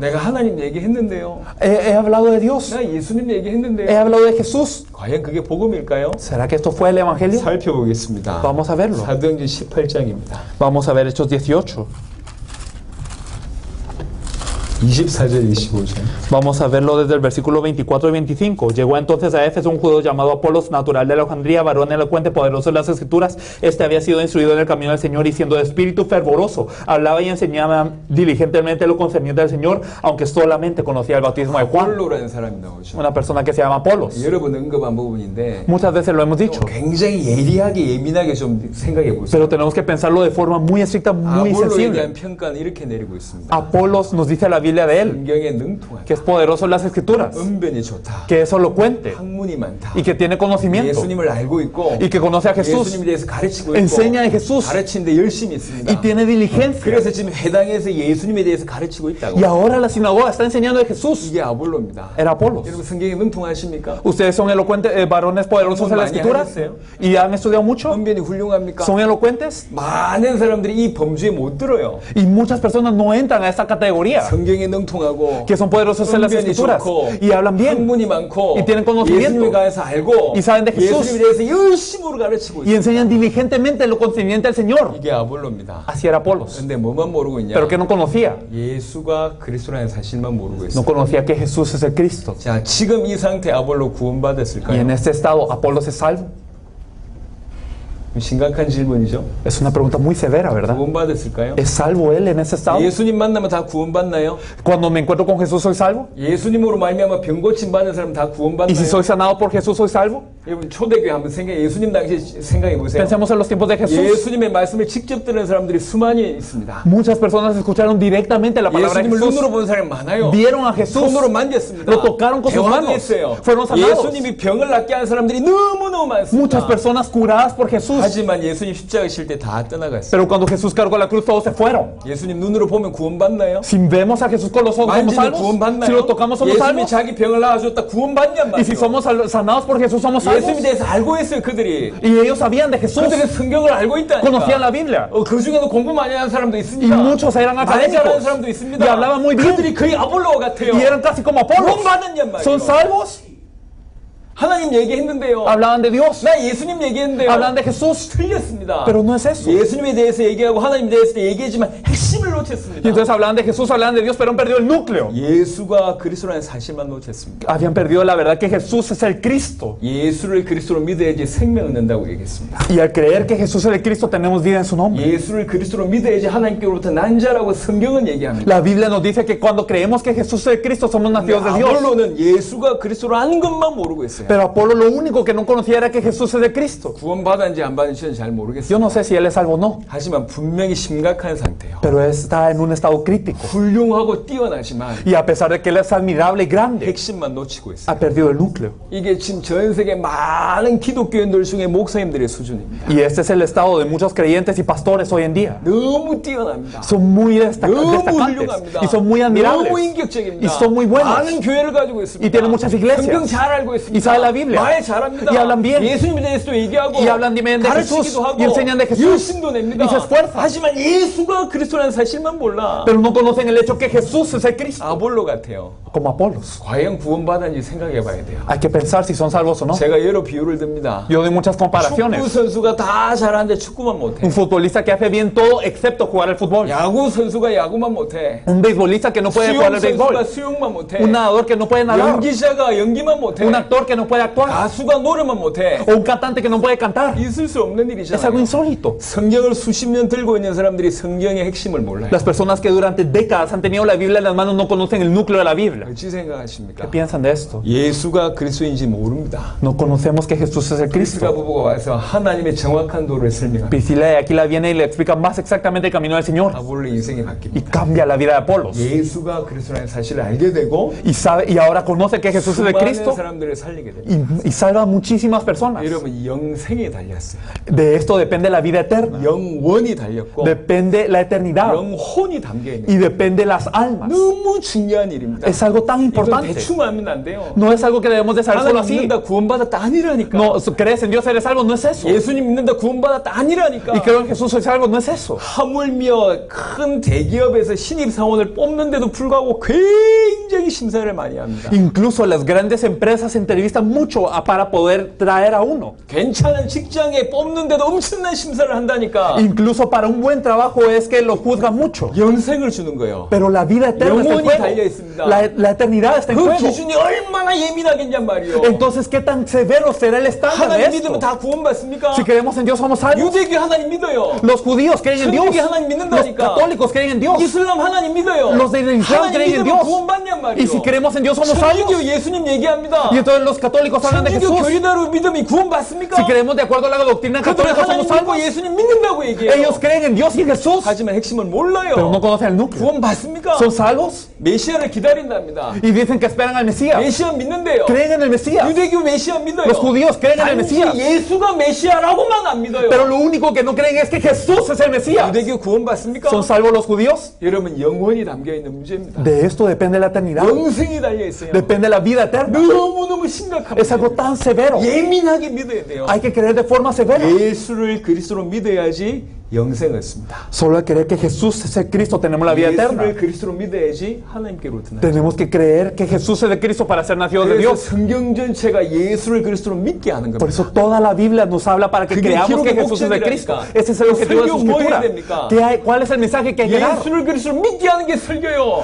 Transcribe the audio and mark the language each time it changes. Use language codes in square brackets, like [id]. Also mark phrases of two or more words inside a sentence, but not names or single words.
[ko] 내가 하나님 얘기했는데요. [es] He hablado de Dios. [ko] 나 예수님 [es] He [ko] 얘기했는데요. [es] hablado de Jesús. [ko] 과연 그게 복음일까요? [es] ¿Será que esto fue el evangelio? [ko] 살펴보겠습니다. [es] Vamos a verlo. [ko] 사도행전 18장입니다. [es] Vamos a ver Hechos 18. [ko] 24절 25절. [es] Vamos a verlo desde el versículo 24 y 25. Llegó entonces a Éfeso un judío llamado Apolos, natural de Alejandría, varón elocuente, poderoso en las escrituras. Este había sido instruido en el camino del Señor y siendo de espíritu fervoroso, hablaba y enseñaba diligentemente lo concerniente al Señor, aunque solamente conocía el bautismo de Juan. [ko] 폴로라는 사람이 나오죠. [es] Una persona que se llama Apolos. [ko] 여러분 언급한 부분인데 [es] Muchas veces lo hemos dicho, [ko] 굉장히 예리하게 예민하게 좀 생각해 보세요. [es] pero tenemos que pensarlo de forma muy estricta, muy [ko] 아폴로에 [es] sensible. [ko] 대한 평가는 이렇게 내리고 있습니다. [es] Apolos nos dice la Biblia de él, [ko] 성경에 능통하다. [es] que es poderoso en las escrituras, [ko] 언변이 좋다. [es] que es elocuente [ko] 학문이 많다. [es] y que tiene conocimiento [ko] 예수님을 알고 있고 [es] y que conoce a Jesús, [ko] 예수님에 대해서 가르치고 있고 [es] enseña de Jesús [ko] 가르치는데 열심히 있습니다. [es] y tiene diligencia. [ko] 그래서 지금 회당에서 예수님에 대해서 가르치고 있다고. [es] Y ahora la sinagoga está enseñando de Jesús. [ko] 이게 아볼로입니다. [es] Era Apolos. [ko] 여러분 성경에 능통하십니까? [es] Ustedes son elocuentes, varones poderosos en las [ko] 많이 [es] escrituras [ko] 하셨어요? [es] y han estudiado mucho. [ko] 언변이 훌륭합니까? [es] Son elocuentes [ko] 많은 사람들이 이 범주에 못 들어요. [es] y muchas personas no entran a esta categoría. [ko] 성경에 성경에 능통하고 [es] que son poderosos en las [ko] 언변이 [es] escrituras [ko] 좋고 [es] y hablan bien [ko] 학문이 많고 [es] y tienen conocimiento [ko] 예수님에 관해서 알고 [es] y saben de Jesús [ko] 예수님에 대해서 열심으로 가르치고 [es] y [ko] 있어요. [es] enseñan diligentemente lo concerniente al Señor. [ko] 이게 아볼로입니다. [es] Así era Apolos. [ko] 근데 뭐만 모르고 있냐? [es] Pero que no conocía. [ko] 예수가 그리스도라는 사실만 모르고 [es] No [ko] 있어요. [es] conocía que Jesús es el Cristo. [ko] 자, 지금 이 상태 아볼로 [es] Y en [ko] 구원받았을까요? [es] este estado, ¿Apolos es salvo? [ko] 심각한 질문이죠. [es] Es una pregunta muy severa, ¿verdad? [ko] 구원받았을까요? [es] ¿Es salvo él en ese estado? [ko] 예수님 만나면 다 구원받나요? [es] Cuando me encuentro con Jesús, ¿soy salvo? [ko] 예수님으로 말미암아 병 고침 받은 사람 다 [es] ¿Y si [ko] 구원받나요? [es] soy sanado por Jesús, soy salvo? [ko] 여러분 초대교회 한번 예수님 당시 생각해 보세요. [es] Pensemos en los tiempos de Jesús. [ko] 예수님의 말씀을 직접 들은 사람들이 수많이 있습니다. [es] Muchas personas escucharon directamente la palabra de [ko] 예수님을 [es] Jesús. [ko] 눈으로 본 사람이 많아요. [es] Vieron a Jesús. [ko] 손으로 만졌습니다. [es] Lo tocaron con sus [ko] 대화도 [es] manos. [ko] 했어요. [es] Fueron sanados. [ko] 예수님이 병을 낫게 한 사람들이 너무너무 [es] Muchas [ko] 많습니다. [es] personas curadas por Jesús. [ko] 하지만 예수님 십자가 실 때 다 떠나갔어요. [es] Pero cuando Jesús cargó la cruz, todos se fueron. [ko] 예수님 눈으로 보면 구원받나요? [es] Si vemos a Jesús con los ojos, ¿somos [ko] 만지면 [es] salvos? Si [ko] 구원받나요? [es] lo tocamos, ¿somos [ko] 예수님이 [es] salvos? [ko] 자기 병을 나아줬다 구원받냔 [es] Y si [ko] 말이에요. [es] somos sanados por Jesús, ¿somos salvos? [ko] 예수님에 대해서 알고 있어요 그들이. [es] Y ellos sabían de Jesús. [ko] 그들은 성경을 알고 [es] Conocían la [ko] 있다니까. [es] Biblia. [ko] 그 중에도 공부 많이 하는 사람도 [es] Y [ko] 있습니다. [es] muchos eran [ko] 말 잘하는 [es] académicos. [ko] 사람도 있습니다. [es] Y hablaban muy bien. [ko] 그들이 거의 아볼로와 같아요. [es] Y eran casi como Apolos. [ko] 구원받았냔 말이에요. [es] ¿Son salvos? [ko] 하나님 얘기했는데요. [es] Hablaban de Dios. [ko] 나 예수님 얘기했는데요. [es] Hablaban de Jesús. [ko] 틀렸습니다. [es] Pero no es eso. [ko] 예수님에 대해서 얘기하고 하나님에 대해서 얘기했지만 핵심을 [es] Y [ko] 놓쳤습니다. [es] entonces hablaban de Jesús, hablaban de Dios, pero han perdido el núcleo. [ko] 예수가 그리스도라는 사실만 놓쳤습니다. [es] Habían perdido la verdad que Jesús es el Cristo. [ko] 예수를 그리스도로 믿어야지 생명을 얻는다고 얘기했습니다. [es] Y al creer que Jesús es el Cristo, tenemos vida en su nombre. [ko] 예수를 그리스도로 믿어야지 하나님께로부터 난 자라고 성경은 얘기합니다. [es] La Biblia nos dice que cuando creemos que Jesús es el Cristo, somos nacidos de Dios. [ko] 아볼로는 예수가 그리스도라는 것만 모르고 있어요. [es] Pero Apolo lo único que no conocía era que Jesús es el Cristo. [ko] 구원받았는지 안 받은지는 잘 모르겠어요. [es] Yo no sé si él es salvo o no, [ko] 하지만 분명히 심각한 상태예요. [es] pero está en un estado crítico. [ko] 훌륭하고 뛰어나지만 [es] Y a pesar de que él es admirable y grande, [ko] 핵심만 놓치고 있어요. [es] ha perdido el núcleo. [ko] 이게 지금 전 세계 많은 기독교인들 중에 목사님들의 수준입니다. [es] Y este es el estado de muchos creyentes y pastores hoy en día. [ko] 너무 뛰어납니다. [es] Son muy [ko] 너무 [es] destacantes [ko] 훌륭합니다. [es] y son muy admirables [ko] 너무 인격적입니다. [es] y son muy buenos. [ko] 많은 교회를 가지고 있습니다. [es] Y tienen muchas iglesias. [ko] 성경 잘 알고 있습니다. [es] Y sabe la Biblia. [ko] 말 잘합니다. [es] Y hablan bien. [ko] 예수님에 대해서도 얘기하고 [es] Y hablan bien de [ko] 가르치기도 [es] Jesús. [ko] 하고 [es] Y enseñan de Jesús. [ko] 열심도 냅니다. [es] Y se esfuerzan. [ko] 하지만 예수가 그리스도라는 사실만 몰라. [es] Pero no conocen el hecho que Jesús es el Cristo, [ko] 아볼로 같아요. [es] como Apolos. [ko] 과연 구원받았는지 생각해 봐야 돼요. [es] Hay que pensar si son salvos o no. [ko] 제가 여러 비유를 듭니다. [es] Yo doy muchas [ko] 축구 [es] comparaciones. [ko] 선수가 다 잘하는데 축구만 못해. [es] Un futbolista que hace bien todo excepto jugar al fútbol. [ko] 야구 선수가 야구만 못해. [es] Un beisbolista que no puede jugar [ko] 수영 [es] al [ko] 선수가 [es] béisbol. [ko] 수영만 못해. [es] Un nadador que no puede nadar. [ko] 연기자가 연기만 못해. [es] Un actor que no puede actuar. [ko] 가수가 노래만 못해. [es] O un cantante que no puede cantar. [ko] 있을 수 없는 [es] Es algo [ko] 일이잖아요. [es] insólito. [ko] 성경을 수십 년 들고 있는 사람들이 성경의 핵심을 몰라요. [es] Las personas que durante décadas han tenido la Biblia en las manos no conocen el núcleo de la Biblia. [ko] 어찌 생각하십니까? [es] ¿Qué piensan de esto? [ko] 예수가 그리스도인지 모릅니다. [es] No conocemos que Jesús es el [ko] 프리스가 [es] Cristo. [ko] 부부가 와서 하나님의 정확한 도를 설명합니다. [es] Priscila de aquí la viene y le explica más exactamente el camino del Señor. [ko] 아볼로 인생이 [es] Y [ko] 바뀝니다. [es] cambia la vida de Apolos. [ko] 예수가 그리스도라는 사실을 알게 되고 [es] Y ahora conoce que Jesús es el [ko] 수많은 [es] Cristo [ko] 사람들을 살리게 됩니다. [es] y salva a muchísimas personas. [ko] 여러분 영생에 달렸어요. [es] De esto depende la vida eterna. [ko] 영원이 달렸고 [es] Depende la eternidad. [ko] 영혼이 담겨 있는 [es] Y depende las almas. [ko] 너무 중요한 일입니다. [es] Es algo tan [ko] 이건 [es] importante. [ko] 대충 하면 안 돼요. [es] No es algo que debemos de saber solo [ko] 하나님 [es] así. [ko] 믿는다 구원받았다 아니라니까. [es] No, crees en Dios, eres salvo, no es eso. [ko] 예수님 믿는다 구원받았다 아니라니까. [es] Y creo en Jesús, soy salvo, no es eso. [ko] 하물며 큰 대기업에서 신입 사원을 뽑는데도 불구하고 굉장히 심사를 많이 합니다. [es] Incluso las grandes empresas entrevistan mucho para poder traer a uno. [ko] 괜찮은 직장에 뽑는데도 엄청난 심사를 한다니까. [es] Incluso para un buen trabajo es que lo juzgan mucho. [ko] 영생을 주는 거예요. [es] Pero la vida eterna está en [ko] 영혼이 달려 [es] juego. [ko] 있습니다. [es] La eternidad está en [ko] 그 [es] juego. [ko] 기준이 얼마나 예민하겠냔 말이에요. [es] Entonces, ¿qué tan severo será el estándar de [ko] 하나님 [es] esto? [ko] 믿으면 다 구원받습니까? [es] Si creemos en Dios, somos salvos. [ko] 유대교 하나님 믿어요. [es] Los judíos creen en Dios. [ko] 천주교 하나님 [es] Los [ko] 믿는다니까. [es] católicos creen en Dios. [ko] 이슬람 하나님 믿어요. [es] Los del Islam [ko] 하나님 [es] creen en [ko] 믿으면 [es] Dios. [ko] 구원받냔 [es] Y [ko] 말이에요. [es] si creemos en Dios, somos salvos. [ko] 천주교 예수님 얘기합니다. [es] Y entonces los católicos hablan de [ko] 천주교 [es] Jesús. [ko] 교리대로 믿으면 구원받습니까? [es] Si creemos de acuerdo a la doctrina [ko] 그들은 [es] católica, [ko] 하나님 [es] somos [ko] 믿고 [es] salvos. [ko] 예수님 믿는다고 얘기해요. [es] Ellos creen en Dios y en Jesús, [ko] 하지만 핵심을 [es] pero [ko] 몰라요. [es] no conocen el núcleo. [ko] 구원받습니까? [es] ¿Son salvos? [ko] 메시아를 기다린답니다. [es] Y dicen que esperan al Mesías. [ko] 메시아 믿는데요. [es] Creen en el Mesías. [ko] 유대교 메시아 믿어요. [es] Los judíos creen en el [ko] 단지 [es] Mesías. [ko] 예수가 메시아라고만 안 믿어요. [es] Pero lo único que no creen es que Jesús es el Mesías. [ko] 유대교 구원받습니까? [es] ¿Son salvos los judíos? [ko] 여러분 영혼이 담겨 있는 문제입니다. [es] De esto depende la eternidad. [ko] 영생이 달려 있어요. [es] Depende la vida eterna. [ko] 너무너무 심각합니다. [es] Es algo tan severo. [ko] 예민하게 믿어야 돼요. [es] Hay que creer de forma severa. [ko] 예수를 그리스도로 믿어야지 영생을 얻습니다. [es] Solo al creer que Jesús es el Cristo tenemos la vida eterna. [ko] 예수를 그리스도로 믿어야지 하나님께로 드나죠. [es] Tenemos que creer que Jesús es el Cristo para ser nacidos de [ko] 그래서 [es] Dios. [ko] 성경 전체가 예수를 그리스도로 믿게 하는 [es] Por [ko] 겁니다. [es] eso toda la Biblia nos habla para que [ko] 그게 [es] creamos que [ko] 기록의 [es] Jesús es el Cristo. [ko] 목적이라니까. [es] Ese es el objetivo de su [ko] 설교 뭐 해야 [es] escritura. [ko] 됩니까? [es] ¿Cuál es el mensaje que hay que dar? [ko] 예수를 그리스도로 믿게 하는 게 설교요.